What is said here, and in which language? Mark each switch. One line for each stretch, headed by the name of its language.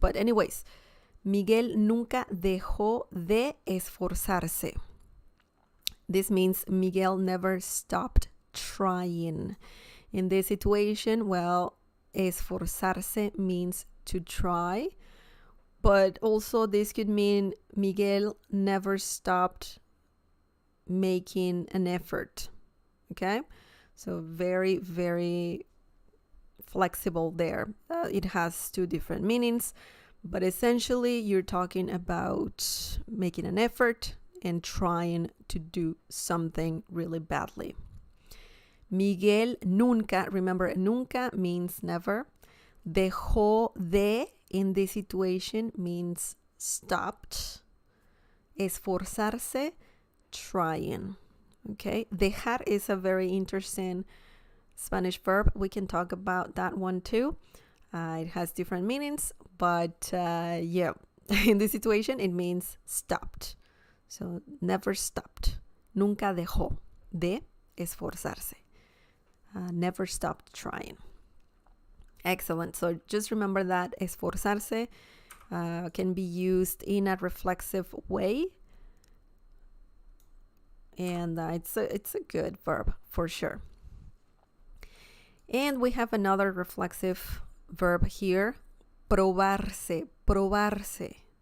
English: But anyways,
Spanish: Miguel nunca dejó de esforzarse.
English: This means Miguel never stopped trying. In this situation, well, esforzarse means to try, but also this could mean Miguel never stopped making an effort. Okay? So very, very flexible there. It has two different meanings, but essentially you're talking about making an effort and trying to do something really badly. Miguel nunca, remember, nunca means never.
Spanish: Dejó de,
English: in this situation, means stopped. Esforzarse, trying. Okay, dejar is a very interesting Spanish verb. We can talk about that one too. It has different meanings, but yeah, in this situation, it means stopped. So never stopped.
Spanish: Nunca dejó de esforzarse.
English: Never stopped trying. Excellent. So just remember that esforzarse can be used in a reflexive way. And it's a good verb for sure. And we have another reflexive verb here. Probarse. Probarse.